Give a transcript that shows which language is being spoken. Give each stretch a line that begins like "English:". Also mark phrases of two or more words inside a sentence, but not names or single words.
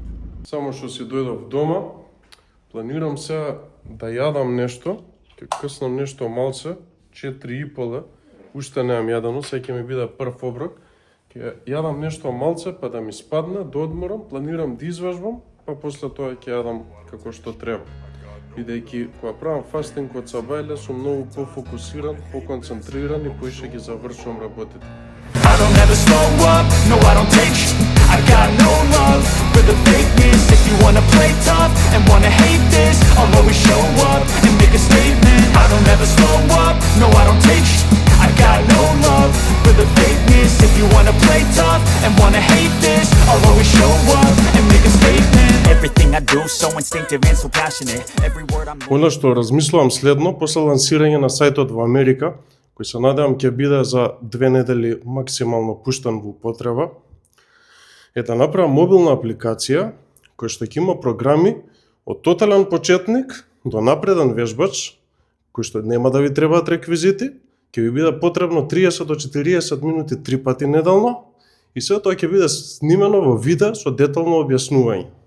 Macedonian: Само што си дојдов дома, планирам се да јадам нешто, ќе къснам нешто малце, 4:30, уште немам јадено, сега ќе ми биде прв оброк. Ќе јадам нешто малце, па да ми спадне, да одморам, планирам да изважбам, па после тоа ќе јадам како што треба. Бидејќи кога правам фастинг од сабајле сум многу пофокусиран, поконцентриран и поише ги завршувам работите.
English: I don't ever slow up, no I don't take I got no love for the fakeness. If you wanna play tough and wanna hate this, I'll always show up and make a statement. I don't ever slow up, no I don't take I got no love for the fakeness. If you wanna play tough and wanna hate this, I'll always show up and make a statement. Everything I do so instinctive and so passionate. Every word I'm
Macedonian: Она што размислувам следно, после лансирање на сајтот во Америка, кој се надевам ќе биде за 2 недели максимално пуштен во употреба, е да направам мобилна апликација која што ќе има програми од тотален почетник до напреден вежбач, кој што нема да ви требаат реквизити, ќе ви биде потребно 30 до 40 минути 3 пати неделно и се тоа ќе биде снимено во видео со детално објаснување.